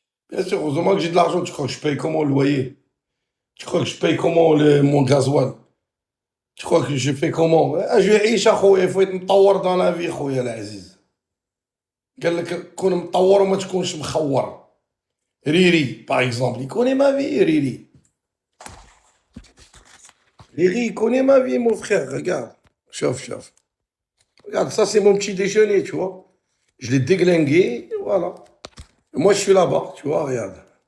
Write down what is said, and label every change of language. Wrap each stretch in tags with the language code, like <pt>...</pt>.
<fr>Bien sûr, heureusement que j'ai de l'argent. Tu crois que je paye comment le loyer? Tu crois que je paye comment mon gasoil? Tu crois que je fais comment? Ah, je vais riche, il faut être مطور dans la vie,</fr> <ar>خويا العزيز. قال لك كون مطور وما تكونش مخور.</ar> <fr>Riri, par exemple, il connaît ma vie, Riri. Riri, il connaît ma vie, mon frère, regarde. Chauffe, chauffe. Regarde, ça c'est mon petit déjeuner, tu vois. Je l'ai déglingué, voilà. Et moi, je suis là-bas, tu vois, regarde.</fr>